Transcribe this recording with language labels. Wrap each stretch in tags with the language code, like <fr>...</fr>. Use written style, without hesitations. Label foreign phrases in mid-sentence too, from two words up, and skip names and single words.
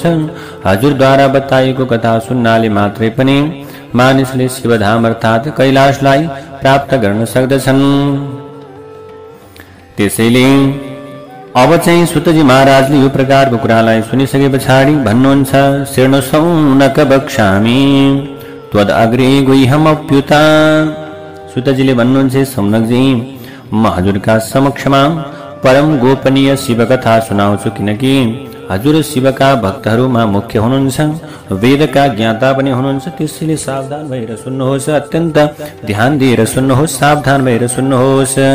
<ne>हजुरद्वारा बताइएको कथा सुन्नाले मात्रै पनि मानिसले शिवधाम अर्थात् कैलाशलाई प्राप्त गर्न सक्दछन्। त्यसैले अब चाहिँ सुतजी महाराजले यो प्रकारको कुरालाई सुनिसके पछाडि भन्नुहुन्छ,</ne> <sa>शृणु सौनक वक्ष्यामि त्वद् अग्रे गुह्यमप्युता।</sa> <ne>सुतजीले भन्नुहुन्छ, सौनकजी, म हजुरका समक्षमा परम गोपनीय शिव कथा सुनाउँछु, किनकि हजुर शिवका भक्तहरूमा मुख्य हुनुहुन्छ, वेदका ज्ञाता पनि हुनुहुन्छ। त्यसैले सावधान भएर सुन्नुहोस्, अत्यन्त ध्यान दिएर सुन्नुहोस्, सावधान भएर सुन्नुहोस्।</ne>